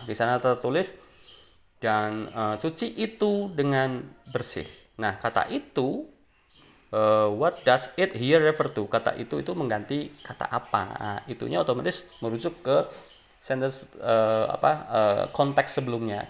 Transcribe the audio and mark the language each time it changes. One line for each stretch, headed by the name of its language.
Indonesian: Di sana tertulis dan cuci itu dengan bersih. Nah, kata itu,
English: what does it here refer to?
Indonesian: Kata itu mengganti kata apa? Nah, itunya otomatis merujuk ke sentence konteks sebelumnya.